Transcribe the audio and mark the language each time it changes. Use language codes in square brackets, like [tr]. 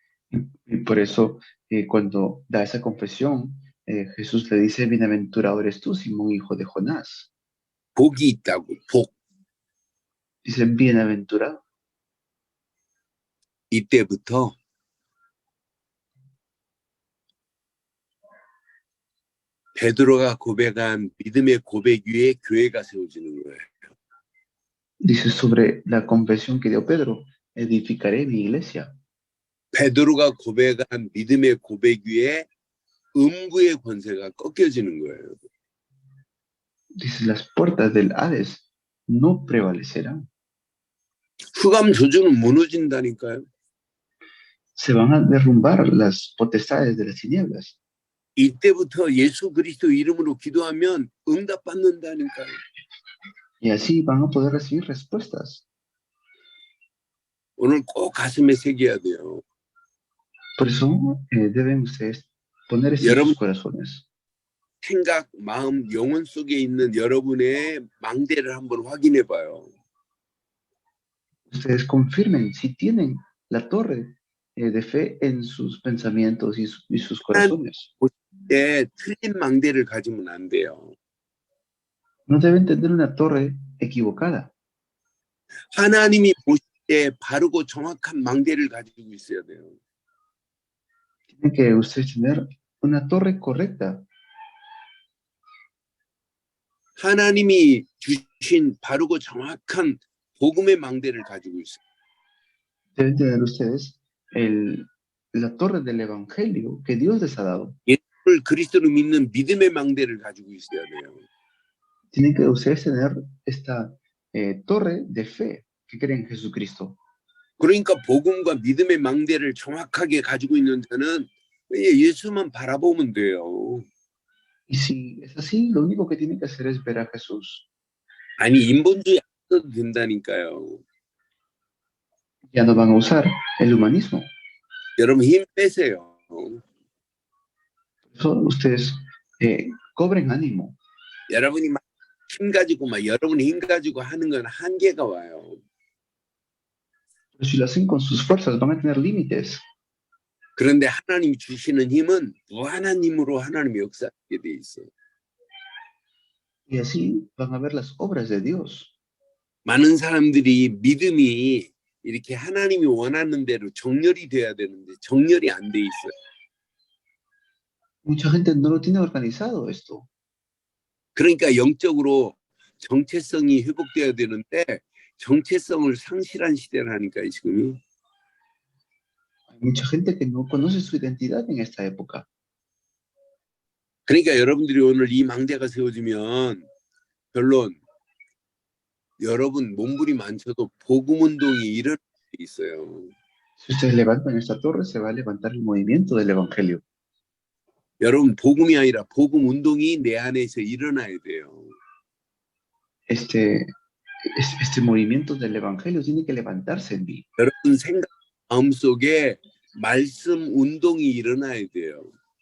[es] Y por eso, cuando da esa confesión, Jesús le dice, bienaventurado eres tú, Simón, hijo de Jonás. [ko] 복이 있다고 복. [es] Dice, bienaventurado. [ko] 이때부터 베드로가 고백한 믿음의 고백 위에 교회가 세워지는 거예요. [es] Dice sobre la confesión que dio Pedro, edificaré mi iglesia. [ko] 베드로가 고백한 믿음의 고백 위에 음부의 권세가 꺾여지는 거예요. [es] Dice, las puertas del Hades no prevalecerán. [ko] 흑암 조주는 무너진다니까요. [es] Se van a derrumbar las potestades de las tinieblas. [ko] 이때부터 예수 그리스도 이름으로 기도하면 응답받는다니까요. [es] Y así van a poder recibir respuestas. [ko] 오늘 꼭 가슴에 새겨야 돼요. [es] Por eso deben ustedes poner eso en sus corazones. [ko] 생각, 마음, 영혼 속에 있는 여러분의 망대를 한번 확인해 봐요. [es] Ustedes confirmen si tienen la torre de fe en sus pensamientos y sus corazones. [ko] 틀린 망대를 가지면 안 돼요. [es] No deben tener una torre equivocada. [ko] 하나님이 보실 때 바르고 정확한 망대를 가지고 있어야 돼요. [es] Tienen que ustedes tener una torre correcta. [ko] 하나님이 주신 바르고 정확한 복음의 망대를 가지고 있어요. [es] Deben tener ustedes la torre del evangelio que Dios les ha dado. [ko] 예수를 그리스도로 믿는 믿음의 망대를 가지고 있어야 돼요. [es] Tienen que ustedes tener esta torre de fe que creen en Jesucristo. [ko] 그러니까 복음과 믿음의 망대를 정확하게 가지고 있는 자는 예수만 바라보면 돼요. [es] Y si es así, lo único que tienen que hacer es ver a Jesús. [ko] 아니 인본주의 안 써도 된다니까요. [es] Ya no van a usar el humanismo. [ko] 여러분 힘 빼세요. [es] Por eso ustedes cobren ánimo. [ko] 여러분이 막 힘 가지고 막 여러분이 힘 가지고 하는 건 한계가 와요. [es] Pero si lo hacen con sus fuerzas, van a tener límites. [ko] 그런데 하나님이 주시는 힘은 무한한 힘으로 하나님의 역사하게 돼 있어요. [es] Y así van a ver las obras de Dios. [ko] 많은 사람들이 믿음이 이렇게 하나님이 원하는 대로 정렬이 돼야 되는데 정렬이 안 돼 있어요. [es] Mucha gente no lo tiene organizado esto. [ko] 그러니까 영적으로 정체성이 회복돼야 되는데 정체성을 상실한 시대라니까요, 지금. [es] Hay mucha gente que no conoce su identidad en esta época. [ko] 그러니까 여러분들이 오늘 이 망대가 세워지면 결론 여러분 몸부림만쳐도 복음 운동이 일어날 수 있어요. [es] Si ustedes levantan esta torre, se va a levantar el movimiento del evangelio. [ko] 여러분 복음이 아니라 복음 운동이 내 안에서 일어나야 돼요. [es] Este movimiento del evangelio tiene que levantarse en mí. [ko] 여러분 생각 마음속에 말씀 운동이 일어나야 돼요.